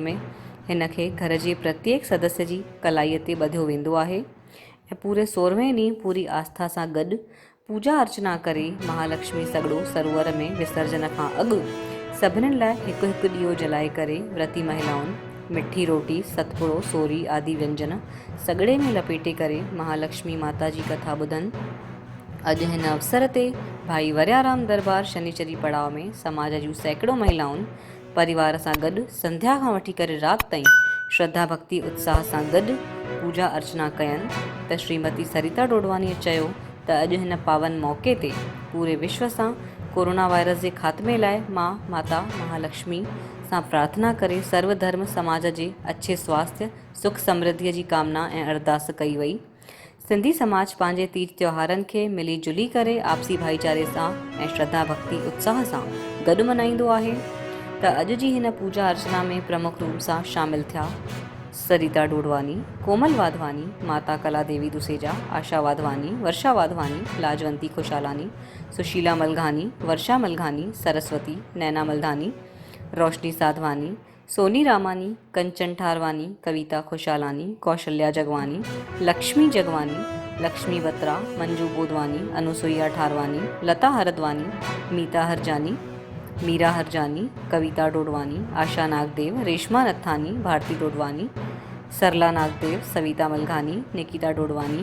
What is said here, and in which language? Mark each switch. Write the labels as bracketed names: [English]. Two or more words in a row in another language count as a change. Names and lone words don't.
[Sindhi] हिन खे घर जे प्रत्येक सदस्य जी कलाईअ ते ॿधियो वेंदो आहे ऐं पूरे 16वें ॾींहुं पूरी आस्था सां गॾु पूजा अर्चना करे महालक्ष्मी सगड़ो सरोवर में विसर्जन खां अॻु सभिनीनि लाइ हिकु हिकु ॾीओ जलाए करे व्रती महिलाउनि मिठी रोटी सतपुड़ो सोरी आदि व्यंजन सगड़े में लपेटे करे महालक्ष्मी माता जी कथा ॿुधनि। अॼु हिन अवसर ते भाई वरियाराम दरबार शनिचरी पड़ाव में समाज जूं सैकड़ों महिलाउनि परिवार सां गॾु संध्या खां वठी करे राति ताईं श्रद्धा भक्ति उत्साह सां गॾु पूजा अर्चना कयनि। त श्रीमती सरिता डोडवानीअ चयो त अॼु हिन पावन मौक़े ते पूरे विश्व सां कोरोना वायरस जे ख़ात्मे लाइ माता महालक्ष्मी सां प्रार्थना करे सर्वधर्म समाज जे अच्छे स्वास्थ्य सुख समृद्धिअ जी कामना ऐं अरदास कई वई। सिंधी समाज पंहिंजे तीज त्योहारनि खे मिली जुली करे आपसी भाईचारे सां ऐं श्रद्धा भक्ति उत्साह सां गॾु मल्हाईंदो आहे। त अॼु जी हिन पूजा अर्चना में प्रमुख रूप सां शामिल थिया सरिता डोडवानी कोमल वाधवानी माता कला देवी दुसेजा आशा वाधवानी वर्षा वाधवानी लाजवंती खुशालानी सुशीला मलघानी वर्षा मलघानी सरस्वती नैना मलधानी रोशनी साधवानी सोनी रामानी कंचन ठारवानी कविता खुशालानी कौशल्या जगवानी लक्ष्मी जगवानी लक्ष्मी बत्रा मंजू बोधवानी अनुसुईया ठारवानी लता हरदवानी मीता हरजानी मीरा हरजानी कविता डोडवानी आशा नागदेव रेशमा नथानी भारती डोडवानी सरला नागदेव सविता मलघानी निकिता डोडवानी